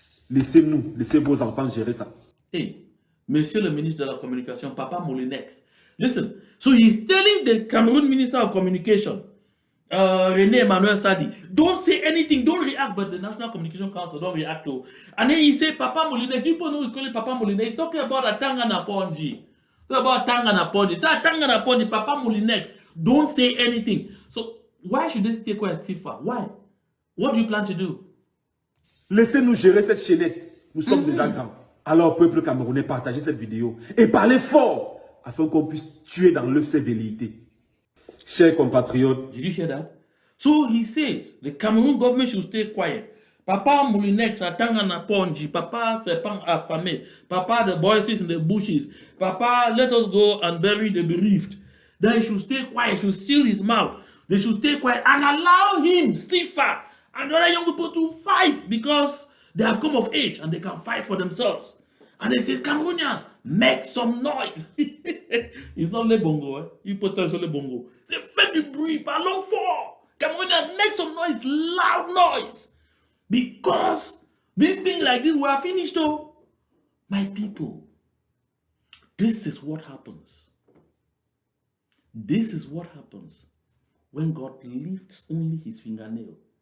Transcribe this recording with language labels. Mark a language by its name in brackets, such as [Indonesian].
[French] Laissez-nous, laissez vos enfants gérer ça. Hey, Monsieur le ministre de la Communication, Papa Molinex. [English] Listen, so he's telling the Cameroon Minister of Communication, René Emmanuel Sadi, don't say anything, don't react, but the National Communication Council don't react to. And then he said, Papa Molinex, people know he's calling Papa Molinex, he's talking about a Tangana Ponji. Talking about Tangana Ponji. Say Tangana Ponji, Papa Molinex, don't say anything. So why should they stay quiet, Stifa? Why? What do you plan to do? [French] Laissez-nous gérer cette chaînette. Nous sommes déjà grands. Alors, peuple camerounais, partagez cette vidéo et parlez fort afin qu'on puisse tuer dans l'œuf ces velléités. Chers compatriotes, [English] did you hear that? So he says the Cameroon government should stay quiet. Papa Molinex Atangana Ponji, Papa Sepang Afame, Papa the voices in the bushes, Papa let us go and bury the bereaved. Then he should stay quiet, should seal his mouth. They should stay quiet and allow him, Stifa, and other young people to fight because they have come of age and they can fight for themselves. And he says, Cameroonians, make some noise. It's not Le Bongo, eh? You put on Le Bongo. [French] Say, fais du bruit, parlons fort. [English] Cameroonians, make some noise, loud noise. Because this thing like this, we are finished, though. My people, this is what happens. This is what happens when God lifts only his fingernail.